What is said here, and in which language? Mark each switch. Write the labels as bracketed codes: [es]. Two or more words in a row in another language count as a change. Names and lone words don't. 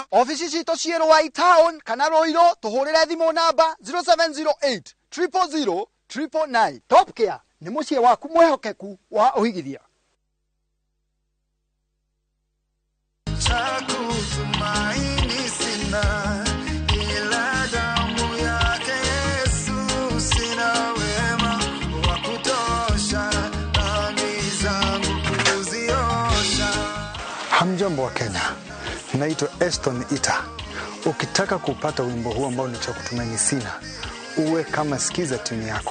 [ki] Ofici citũ ciĩ Rũai Town kana Rũirũ tũhũrĩre thimũ namba 0708 000 999. Top Care nĩ mũciĩ waku mwehokeku wa ũhigithia. [sw] Chakutumaini sina ila damu yake Yesu, sina wema wa kutosha dhambi zangu kuziosha. Hamjambo wa Kenya, naitwa Eston Ita. Ukitaka kupata wimbo huu ambao ni cha kutumaini sina, uwe kama sikiza tuni yako.